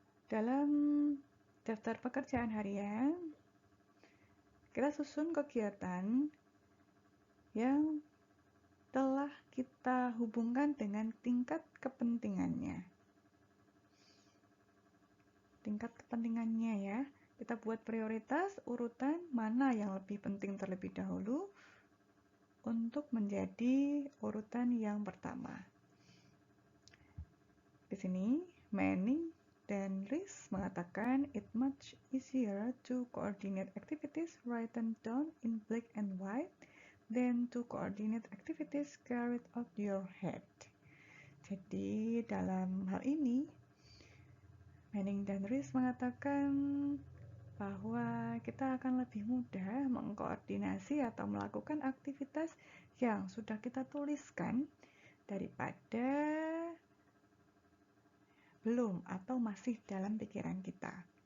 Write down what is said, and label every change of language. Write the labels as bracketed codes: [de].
[id] Dalam daftar pekerjaan harian, kita susun kegiatan yang telah kita hubungkan dengan tingkat kepentingannya. Tingkat kepentingannya ya, kita buat prioritas urutan mana yang lebih penting terlebih dahulu untuk menjadi urutan yang pertama. di sini Manning dan Rees mengatakan [en] it much easier to coordinate activities written down in black and white than to coordinate activities carried out your head. [id] Jadi dalam hal ini Manning dan Rees mengatakan bahwa kita akan lebih mudah mengkoordinasi atau melakukan aktivitas yang sudah kita tuliskan daripada belum atau masih dalam pikiran kita.